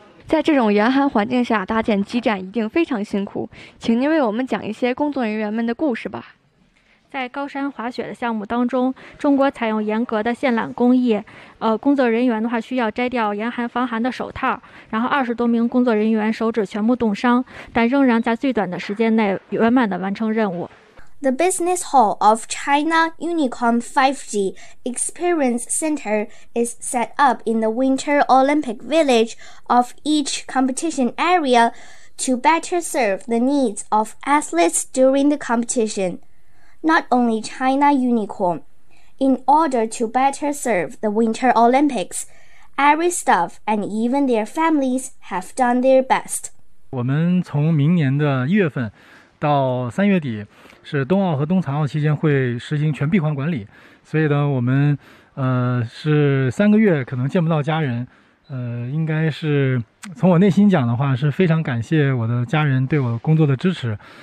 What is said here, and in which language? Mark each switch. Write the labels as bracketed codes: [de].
[zh] 在这种严寒环境下搭建基站一定非常辛苦，请您为我们讲一些工作人员们的故事吧。在高山滑雪的项目当中，中国采用严格的线缆工艺，工作人员的话需要摘掉严寒防寒的手套，然后20多名工作人员手指全部冻伤，但仍然在最短的时间内圆满地完成任务。 [en] The Business Hall of China Unicom 5G Experience Center is set up in the Winter Olympic Village of each competition area to better serve the needs of athletes during the competition. Not only China Unicom. In order to better serve the Winter Olympics, every staff and even their families have done their best. [zh] 我们从明年的一月份到三月底是冬奥和冬残奥期间会实行全闭环管理，所以呢我们是3个月可能见不到家人，应该是从我内心讲的话是非常感谢我的家人对我工作的支持。